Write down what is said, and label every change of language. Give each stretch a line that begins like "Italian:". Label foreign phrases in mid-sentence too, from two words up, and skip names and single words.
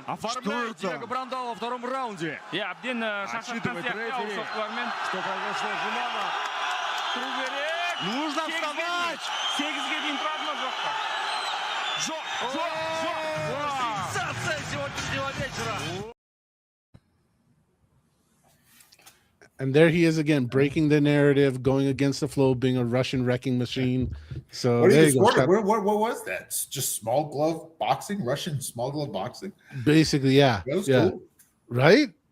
Russian: Оформляет Диего Брандау во втором раунде. И
Kazakh: әбден шашатқан сияқты соққылармен.
Russian: Что произошло? Жұмана.
Kazakh: Тұру керек.
Russian: Нужно вставать.
Kazakh: 8-ге дейін тұрады ма жоқ па? Жоқ.
Russian: Сенсация сегодняшнего вечера.
English: And there he is again, breaking the narrative, going against the flow, being a Russian wrecking machine. So What, there you go. what was that? It's just small glove boxing, Russian small glove boxing. Basically, yeah, That was yeah, cool. right.